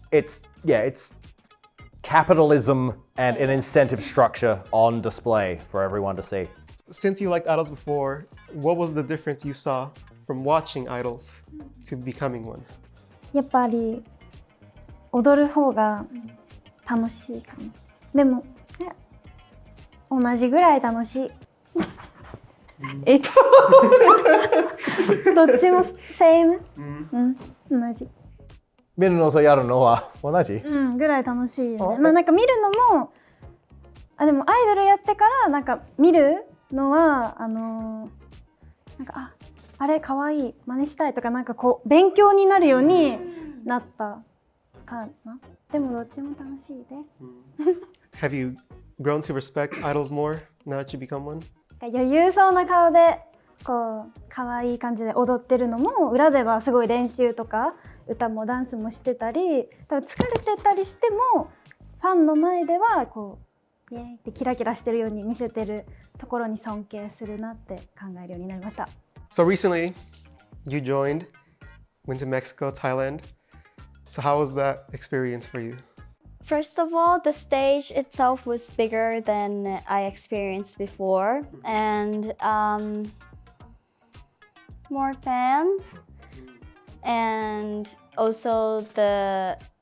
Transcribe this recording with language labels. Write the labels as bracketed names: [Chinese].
[English] It's capitalism and an incentive structure on display for everyone to see. Since you liked idols before, what was the difference you saw from watching idols to becoming one? [Japanese] やっぱり踊る方が楽しいかも。でも、同じぐらい楽しい。どっちもsame。同じ。見るのとやるのは同じ？ぐらい楽しいよね。まあなんか見るのも、でもアイドルやってからなんか見るのはなんかあれ可愛い真似したいとかなんかこう勉強になるようになったかな。でもどっちも楽しいです。 [English] Have you grown to respect idols more now that you become one? [Japanese] 余裕そうな顔でこう可愛い感じで踊ってるのも裏ではすごい練習とか歌もダンスもしてたり、多分疲れてたりしてもファンの前ではこうイエーイってキラキラしてるように見せてるところに尊敬するなって考えるようになりました。 [English] So recently, you joined, went to Mexico, Thailand. So how was that experience for you? First of all, the stage itself was bigger than I experienced before, and more fans, and also the